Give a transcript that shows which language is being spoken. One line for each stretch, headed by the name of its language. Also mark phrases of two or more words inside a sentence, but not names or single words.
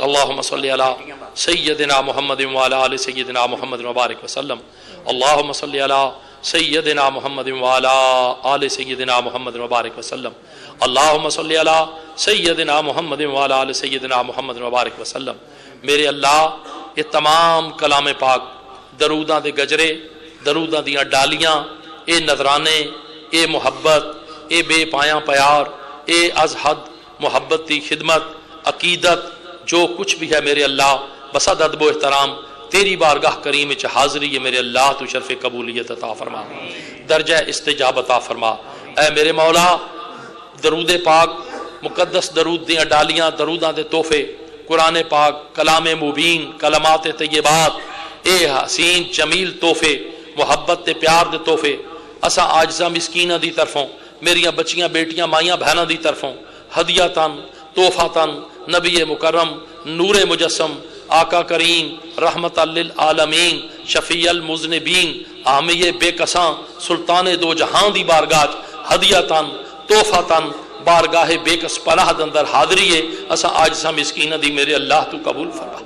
Arabic: اللہم صلی علی سیدنا محمد وعلی آل سیدنا محمد مبارک وسلم. اللہم صلی علی سیدنا محمد وعلی آل سیدنا محمد مبارک وسلم. اللہم صلی علی سیدنا محمد وعلی آل سیدنا محمد مبارک وسلم.
Punjabi: میرے اللہ یہ تمام کلام پاک, دروداں دے گجرے, دروداں دیاں ڈالیاں, اے نذرانے, اے محبت, اے بے پایاں پیار, اے از حد محبت دی خدمت, عقیدت, جو کچھ بھی ہے میرے اللہ بصد ادب و احترام تیری بارگاہ کریم وچ حاضری ہے میرے اللہ. تو شرف قبولیت عطا فرما, درجہ استجابت عطا فرما. اے میرے مولا درود پاک, مقدس درود دیاں ڈالیاں, دروداں دے تحفے, قرآن پاک, کلام مبین, کلمات طیبات, اے حسین جمیل تحفے, محبت تے پیار دے تحفے, اسا عاجزاں مسکیناں دی طرفوں میریاں بچیاں بیٹیاں مائیاں بہناں دی طرفوں ہدیتاً تحفاتاً نبی مکرم نور مجسم آقا کریم رحمت للعالمین شفیع المذنبین حامی بے کساں سلطان دو جہاں دی بارگاہ ہدیتاً تحفاتاً بارگاہ بے کس پناہ اندر حاضری ہے اسا عاجزاں مسکینہ دی میرے اللہ تو قبول فرما.